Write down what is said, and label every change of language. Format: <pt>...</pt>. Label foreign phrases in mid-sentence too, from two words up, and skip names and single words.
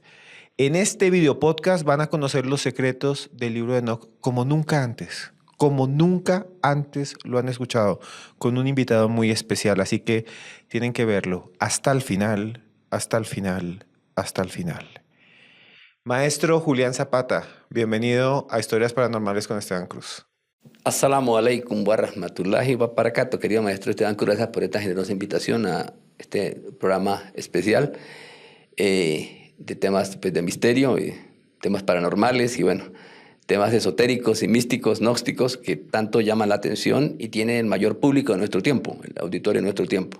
<es>En este video podcast van a conocer los secretos del libro de Enoc como nunca antes. Como nunca antes lo han escuchado, con un invitado muy especial. Así que tienen que verlo hasta el final, hasta el final, hasta el final. Maestro Julián Zapata, bienvenido a Historias Paranormales con Esteban Cruz.</es> <ar>السلام عليكم ورحمة الله وبركاته.</ar> <es>Querido maestro Esteban Cruz, gracias por esta generosa invitación a este programa especial de temas, pues, de misterio y temas paranormales y, bueno, temas esotéricos y místicos, gnósticos, que tanto llaman la atención y tienen el mayor público de nuestro tiempo, el auditorio de nuestro tiempo.</es>